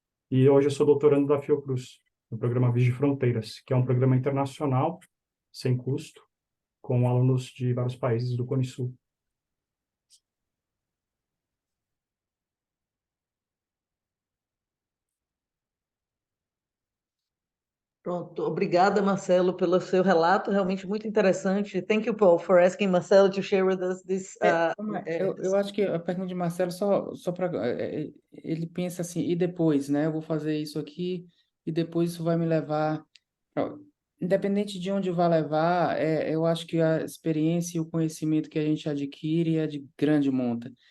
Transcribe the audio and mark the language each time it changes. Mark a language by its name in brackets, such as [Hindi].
[Portuguese] E hoje eu sou doutorando da Fiocruz, no programa Vigile Fronteiras, que é um programa internacional, sem custo, com alunos de vários países do Cone Sul. Pronto, obrigada, Marcelo, pelo seu relato, realmente muito interessante. [English] Thank you, Paul, for asking Marcelo to share with us this. [Portuguese] Eu acho que a pergunta de Marcelo, só para. Ele pensa assim, e depois, né? Eu vou fazer isso aqui, e depois isso vai me levar. Independente de onde vai levar, eu acho que a experiência e o conhecimento que a gente adquire é de grande monta.